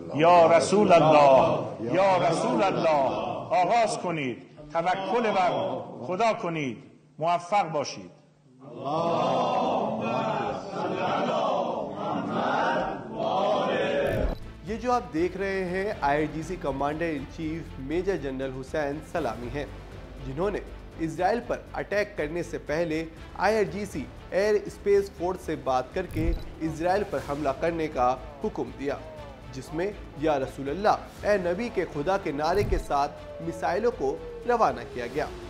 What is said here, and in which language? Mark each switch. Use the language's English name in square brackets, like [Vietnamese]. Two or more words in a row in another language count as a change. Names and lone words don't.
[Arabic] یا رسول الله یا رسول الله [Persian] آغاز کنید، توکل بر خدا کنید، موفق باشید. [Hindi] ये जो आप देख रहे हैं आईआरजीसी [English] commander in chief major general [Hindi] हुसैन सलामी हैं, जिन्होंने इजराइल पर अटैक करने से पहले आईआरजीसी [English] air space force [Hindi] से बात करके इजराइल पर हमला करने का हुक्म दिया, जिसमें [Arabic] يا رسول الله [Hindi] ए नबी के खुदा के नारे के साथ मिसाइलों को रवाना किया गया।